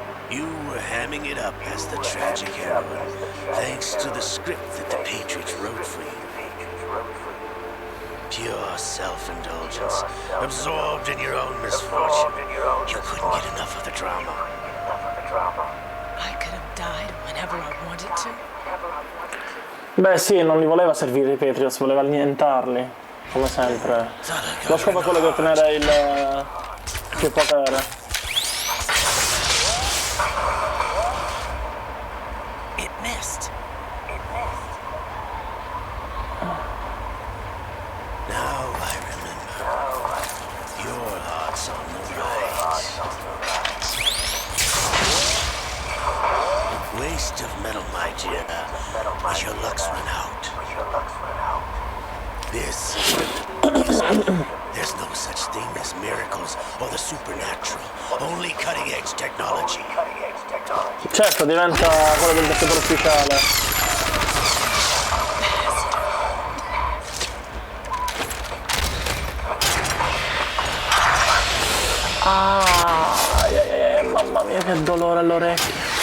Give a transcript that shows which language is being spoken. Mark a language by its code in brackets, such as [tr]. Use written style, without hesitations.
[en] You were hamming it up as the tragic heroine, thanks to the script that the Patriots wrote for you. Pure self-indulgence, absorbed in your own misfortune. You couldn't get enough of the drama. I could have died whenever I wanted to. [it] Beh sì, non li voleva servire i Patriots, voleva annientarli, come sempre. Lo scopo è quello di ottenere il potere. [en] It missed. Now I remember. Your heart's on the right. Waste of metal, my dear, as your luck's run out. This there's no such thing as miracles or the supernatural. Only cutting-edge technology. [it] Certo, diventa quello del dottor ufficiale. Mamma mia che dolore all'orecchio.